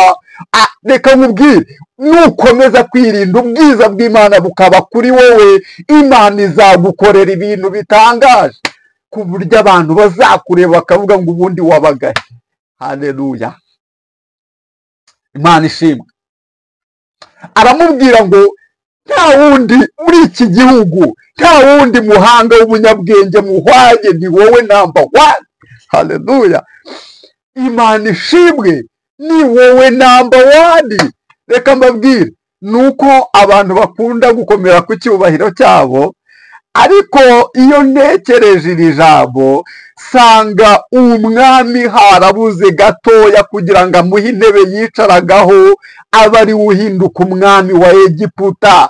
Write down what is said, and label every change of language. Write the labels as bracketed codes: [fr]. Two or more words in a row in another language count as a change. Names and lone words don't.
[rw] Reka nkubwire, nukomeza kwirinda ubwiza bw'Imana bukaba kuri wowe, Imana izagukorera ibintu bitangaje ku buryo abantu bazakureba bakavuga ngo ubundi wabagahe. Haleluya, Imana ishimwe. Aramubwira ngo nta wundi muri iki gihugu, nta wundi muhanga w'umunyabwenge muhwanye, ni wowe [en] number one. [rw] Haleluya, Imana ishimwe, ni wowe [en] number one. [rw] Reka mbabwire, nuko abantu bakunda gukomera ku cyubahiro cyabo, ariko iyo ntekereje iri jambo sanga umwami harabuze gatoya kugira ngo amuhe intebe yicaragaho aba ari uhinduka umwami wa Egiputa.